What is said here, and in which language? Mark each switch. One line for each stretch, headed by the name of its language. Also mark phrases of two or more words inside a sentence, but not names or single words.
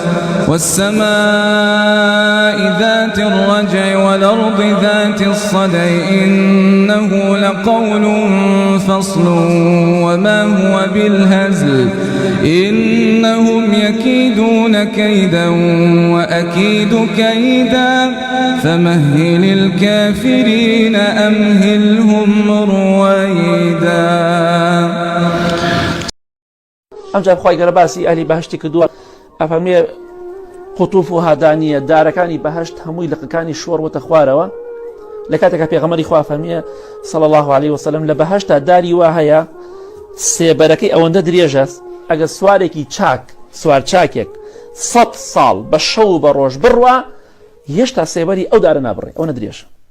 Arabic: والسماء ذات الرجع والأرض ذات الصدع إنه لقول فصل وما هو بالهزل إنهم يكيدون كيدا وأكيد كيدا فمهل الكافرين أمهلهم رويدا.
Central Kurdish: ئەمجا بخوای گەورە باسی ئەهلی بەهەشتی کردووە ئەفەرمێ قوتوف و هادانیە دارەکانی بەهەشت هەمووی لقەکانی شۆڕوەتە خوارەوە لە کاتێکە پێغەمبەری خوا فەرمیێ
Arabic: صلی الله عليه وسلم
Central Kurdish: لە بەهەشتا داری وا هەیە سێبەرەکەی ئەوەندە درێژە ئەگەر سوارێکی چاک سوار چاکێک 100 ساڵ بە شەو و بە ڕۆژ بڕوا هێشتا سێبەری ئەو دارە نابڕێ ئەوەنە درێژە